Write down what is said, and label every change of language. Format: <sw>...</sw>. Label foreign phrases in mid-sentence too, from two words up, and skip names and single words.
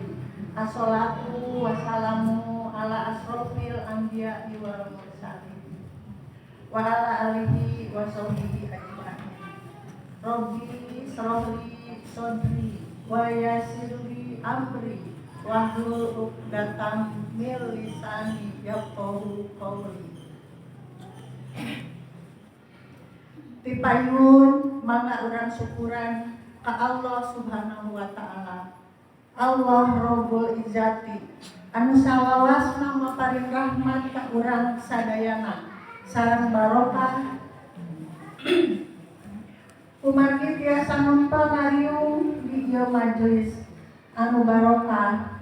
<ar>والصلاة والسلام على أشرف الأنبياء والمرسلين وعلى آله وصحبه أجمعين. رب اشرح لي صدري ويسر لي أمري واحلل عقدة من لساني يفقهوا قولي.</ar> <su>Tipayun mangga urang syukuran ka Allah</su> <ar>سبحانه وتعالى. الله رب العزة</ar> <su>anu salawasna maparing rahmat ka urang sadayana sareng barokah umargi biasa nonton ngariung di ieu majelis anu barokah.</su>